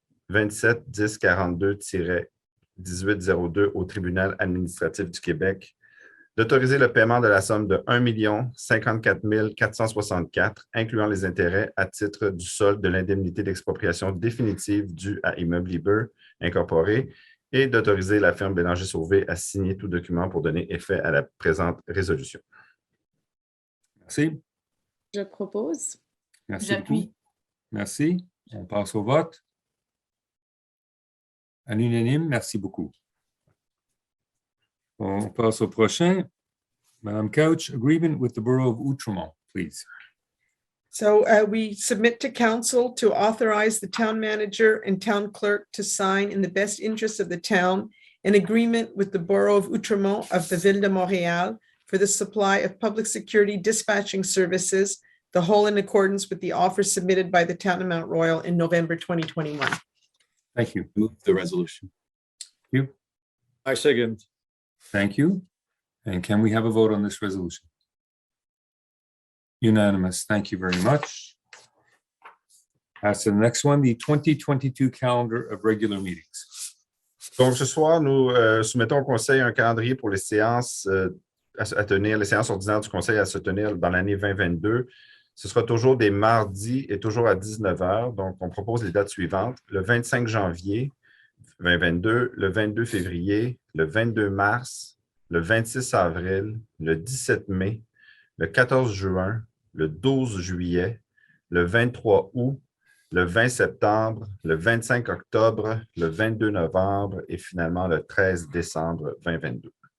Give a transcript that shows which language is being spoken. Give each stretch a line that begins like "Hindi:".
French: 27 10 42-1802 au Tribunal administratif du Québec, d'autoriser le paiement de la somme de 1 054 464, incluant les intérêts à titre du solde de l'indemnité d'expropriation définitive due à Immeuble Liber Incorporé et d'autoriser la firme Bélanger-Sauvé à signer tout document pour donner effet à la présente résolution. Merci. Je propose. Merci J'appuie. beaucoup. Merci. On passe au vote. À l'unanime, merci beaucoup. On passe au prochain.
English: Madame Couch, agreement with the Borough of Outremont, please. So we submit to council to authorize the town manager and town clerk to sign in the best interest of the town an agreement with the Borough of Outremont of the Ville de Montréal for the supply of public security dispatching services, the whole in accordance with the offer submitted by the town of Mount Royal in November 2021. Thank you. Move the resolution. Thank you. I second. Thank you. And can we have a vote on this resolution? Unanimous. Thank you very much. As to the next one, the 2022 calendar of regular meetings.
French: Donc, ce soir, nous soumettons au Conseil un calendrier pour les séances à tenir, les séances ordinaires du Conseil à se tenir dans l'année 2022. Ce sera toujours des mardis et toujours à 19 h. Donc, on propose les dates suivantes. Le 25 janvier 2022, le 22 février, le 22 mars, le 26 avril, le 17 mai, le 14 juin, le 12 juillet, le 23 août, le 20 septembre, le 25 octobre, le 22 novembre et finalement le 13 décembre 2022.